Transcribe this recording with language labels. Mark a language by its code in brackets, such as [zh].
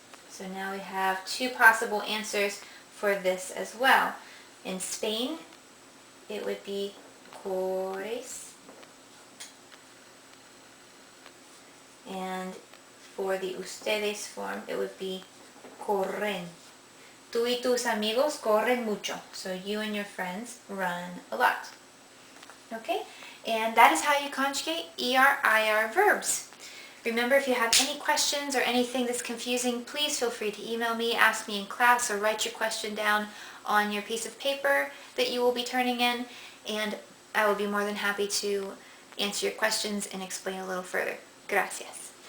[en] So now we have two possible answers for this as well. In Spain, it would be corres. And for the ustedes form, it would be corren. [es] Tú y tus amigos corren mucho. [en] So you and your friends run a lot. Okay? And that is how you conjugate ER, IR verbs. Remember, if you have any questions or anything that's confusing, please feel free to email me, ask me in class, or write your question down on your piece of paper that you will be turning in, and I will be more than happy to answer your questions and explain a little further. Gracias.